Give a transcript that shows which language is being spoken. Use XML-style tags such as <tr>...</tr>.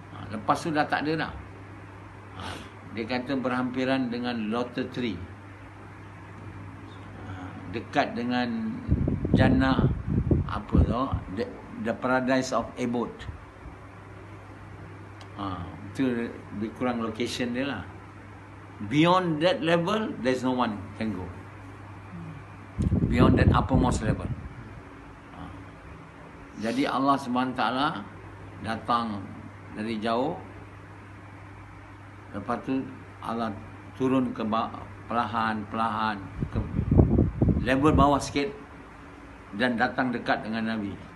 <ms>Lepas tu dah tak ada dah. Dia kata berhampiran dengan lotus tree. dekat dengan Jannah, apa tu,</ms> <en>the paradise of abode.</en> <ms>Itu lebih kurang location dia lah.</ms> <en>Beyond that level, there's no one can go. Beyond that uppermost level.</en> <ms>Jadi Allah SWT datang dari jauh. Lepas tu Allah turun ke perlahan-perlahan ke level bawah sikit dan datang dekat dengan Nabi.</ms>